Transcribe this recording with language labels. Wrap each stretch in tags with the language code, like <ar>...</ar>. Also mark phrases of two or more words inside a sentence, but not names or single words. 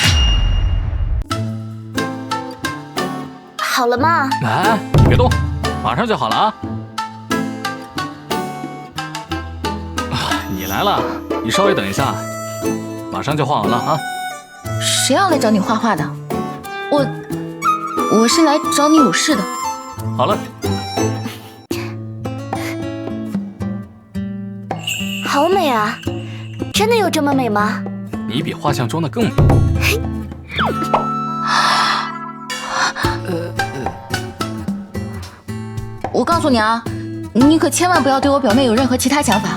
<zh>好了嗎？哎，別動，馬上就好了啊！你來了，你稍微等一下，馬上就畫完了啊！誰要來找你畫畫的？我是來找你有事的。好了。好美啊！真的有這麼美嗎？你比畫像中的更美。我告訴你啊，你可千萬不要对我表妹有任何其他想法。</zh>